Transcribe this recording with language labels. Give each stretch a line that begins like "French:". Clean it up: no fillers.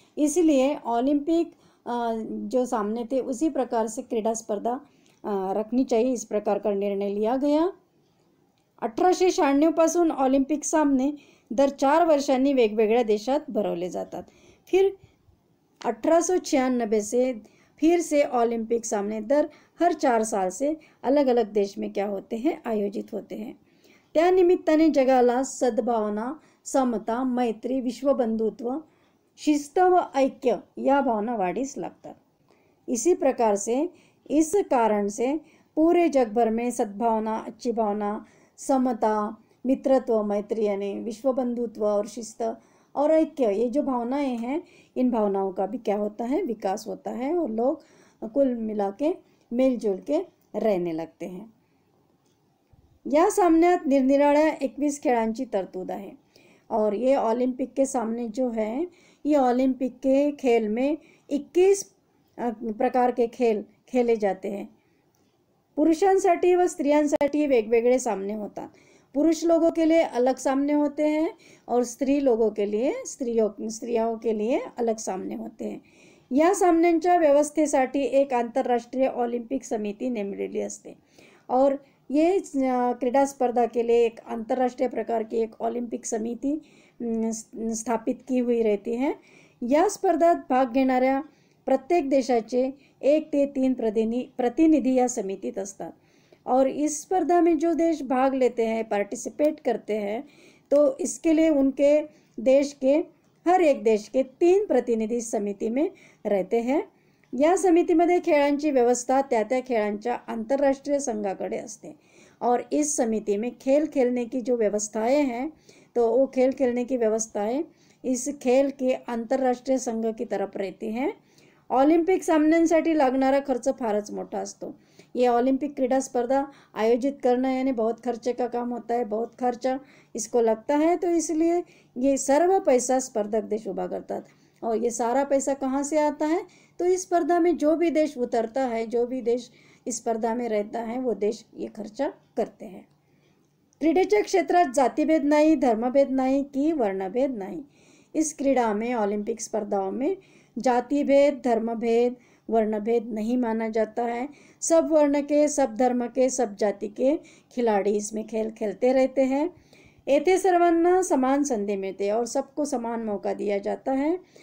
Hindi: इसलिए ओलंपिक जो सामने थे उसी प्रकार से क्रीडा स्पर्धा रखनी चाहिए, इस प्रकार का निर्णय लिया गया।
Marathi: 1896 पासून ऑलिम्पिक सामने दर 4 वर्षांनी वेगवेगळ्या देशात भरवले जातात।
Hindi: फिर 1896 से फिर से ओलंपिक सामने दर हर 4 साल से अलग अलग देश में क्या होते हैं, आयोजित होते हैं।
Marathi: त्या निमित्ताने जगाला सद्भावना, समता, मैत्री, विश्वबंधुत्व, शिस्त व ऐक्य या भावना वाढीस लागतात।
Hindi: इसी प्रकार से इस कारण से पूरे जग भर में सद्भावना, अच्छी भावना, समता, मित्रत्व, मैत्री यानी विश्वबंधुत्व और शिस्त और ऐक्य, ये जो भावनाएं हैं, इन भावनाओं का भी क्या होता है, विकास होता है और लोग कुल मिला के मिलजुल के रहने लगते हैं।
Marathi: या सामन्यात निरनिराळ्या 21 खेळांची तरतूद आहे
Hindi: और ये ओलंपिक के सामने जो है, ये ओलंपिक के खेल में 21 प्रकार के खेल खेले जाते हैं।
Marathi: पुरुषांसाठी व स्त्रियांसाठी वेगवेगळे सामने होतात।
Hindi: पुरुष लोगों के लिए अलग सामने होते हैं और स्त्री लोगों के लिए स्त्रियों के लिए अलग सामने होते हैं।
Marathi: या सामन्यांच्या व्यवस्थेसाठी एक आंतरराष्ट्रीय ओलंपिक समिति नेमलेली असते
Hindi: और ये क्रीडा स्पर्धा के लिए एक अंतर्राष्ट्रीय प्रकार की एक ओलंपिक समिति स्थापित की हुई रहती है।
Marathi: या स्पर्धात भाग घेणाऱ्या प्रत्येक देशाचे 1 ते 3 प्रतिनिधि या समितीत असतात
Hindi: और इस स्पर्धा में जो देश भाग लेते हैं, पार्टिसिपेट करते हैं, तो इसके लिए उनके देश के हर एक देश के 3 प्रतिनिधि समिति में रहते हैं।
Marathi: या समितीमध्ये खेळांची व्यवस्था त्या खेळांच्या आंतरराष्ट्रीय संघाकडे असते
Hindi: और इस समिति में खेल खेलने की जो व्यवस्थाएं हैं, तो वो खेल खेलने की व्यवस्थाएं इस खेल के अंतर्राष्ट्रीय संघ की तरफ रहती हैं
Marathi: ऑलिम्पिक सामन्यांसाठी लागणारा खर्च फारच मोठा असतो।
Hindi: ये ऑलिम्पिक क्रीडा स्पर्धा आयोजित करना यानी बहुत खर्चे का काम होता है, बहुत खर्चा इसको लगता है। तो इसलिए
Marathi: ये सर्व पैसा स्पर्धक देश उभा करतात।
Hindi: और ये सारा पैसा कहाँ से आता है? तो इस स्पर्धा में जो भी देश उतरता है, जो भी देश इस स्पर्धा में रहता है, वो देश ये खर्चा करते हैं।
Marathi: क्रीडेच्या क्षेत्रात जातिभेद नाही, धर्मभेद नाही की वर्णभेद नाही।
Hindi: इस क्रीड़ा में, ऑलिम्पिक स्पर्धाओं में जाति भेद, धर्मभेद, वर्णभेद नहीं माना जाता है। सब वर्ण के, सब धर्म के, सब जाति के खिलाड़ी इसमें खेल खेलते रहते हैं।
Marathi: येथे सर्वांना समान संधि
Hindi: मिलती है और सबको समान मौका दिया जाता है।